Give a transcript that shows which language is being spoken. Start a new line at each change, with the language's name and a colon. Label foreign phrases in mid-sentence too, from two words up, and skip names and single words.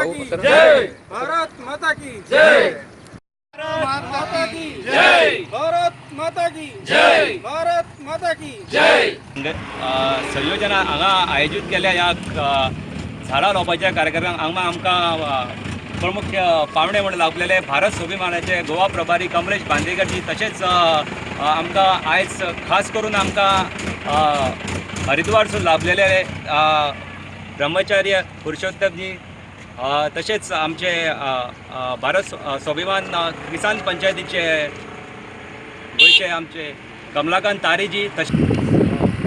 Hindi: की जय, भारत माता की जय, भारत माता की जय, भारत माता की जय, भारत माता की जय।
Konkani: संयोजना हांगा आयोजित केल्या या झाडां लावपाच्या कार्यक्रमाक हांगा आमकां प्रमुख पावणे म्हणून लाभलेले भारत स्वाभिमानाचे गोवा प्रभारी कमलेश बांदेकरजी, तशेंच आमकां आयज खास करून आमकां हरिद्वारसून लाभलेले ब्रह्मचार्य पुरुषोत्तमजी, तशेंच आमचे भारत स्वाभिमान किसान पंचायतीचे गोंयचे आमचे कमलाकांत तारीजी, तशेंच